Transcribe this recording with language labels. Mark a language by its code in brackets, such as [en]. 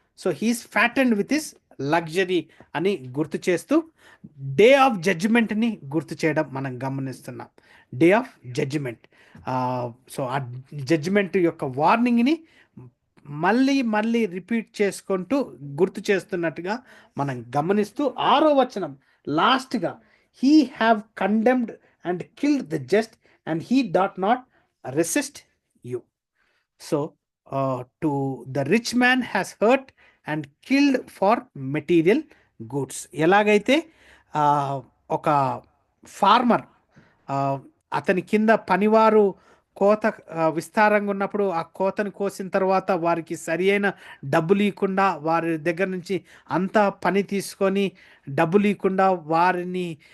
[te] So [en] he is fattened with his luxury [te] అని గుర్తు చేస్తూ డే ఆఫ్ జడ్జిమెంట్ని గుర్తు చేయడం మనం గమనిస్తున్నాం. Day of judgement. సో ఆ జడ్జిమెంట్ యొక్క వార్నింగ్ని మళ్ళీ రిపీట్ చేసుకుంటూ గుర్తు చేస్తున్నట్టుగా మనం గమనిస్తూ 6వ వచనం [en] లాస్ట్గా he have condemned and killed the just and he doth not resist you. So to the rich man has hurt and killed for material goods. [te] ఎలాగైతే ఒక ఫార్మర్ అతని కింద పనివారు కోత విస్తారంగా ఉన్నప్పుడు ఆ కోతను కోసిన తర్వాత వారికి సరి అయిన డబ్బులు ఇవ్వకుండా వారి దగ్గర నుంచి అంతా పని తీసుకొని డబ్బులు ఇవ్వకుండా వారిని